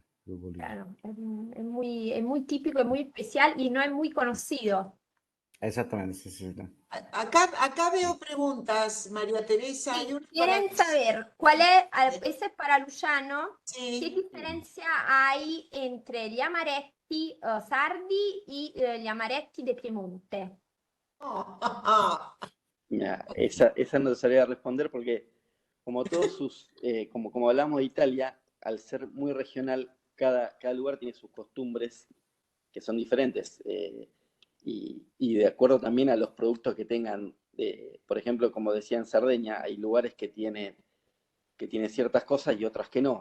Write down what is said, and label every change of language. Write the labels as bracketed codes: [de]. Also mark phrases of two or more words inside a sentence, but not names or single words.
[es] Claro, es muy típico, es muy especial y no es muy conocido. Exactamente, sí, sí. Acá veo preguntas, María Teresa. Hay Sí, una para quieren saber cuál es, ese es para Luciano, ¿qué Sí. diferencia hay entre [it] gli amaretti sardi [es] y [it] gli amaretti [es] de Piemonte? Mira, esa no sabría responder porque como todos como hablamos de Italia, al ser muy regional, cada lugar tiene sus costumbres que son diferentes. Y de acuerdo también a los productos que tengan, por ejemplo, como decía en Cerdeña, hay lugares que tienen ciertas cosas y otras que no.